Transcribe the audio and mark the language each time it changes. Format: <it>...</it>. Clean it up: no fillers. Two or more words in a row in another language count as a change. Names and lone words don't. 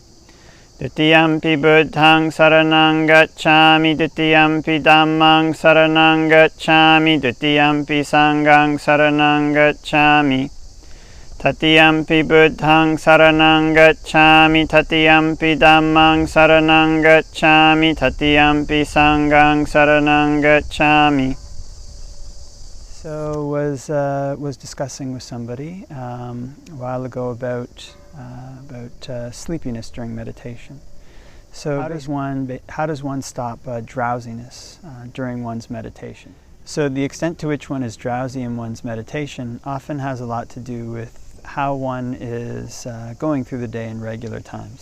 <pi>Dutiyampi Buddhaṃ saraṇaṃ gacchāmi, Dutiyampi Dhammaṃ saraṇaṃ gacchāmi, Dutiyampi Sanghaṃ saraṇaṃ gacchāmi. Tatiyampi Buddhaṃ saraṇaṃ gacchāmi, Tatiyampi Dhammaṃ saraṇaṃ gacchāmi, Tatiyampi Sanghaṃ saraṇaṃ gacchāmi.</pi> <en>So was discussing with somebody a while ago about sleepiness during meditation. So how does one stop drowsiness during one's meditation? So the extent to which one is drowsy in one's meditation often has a lot to do with how one is going through the day in regular times.</en>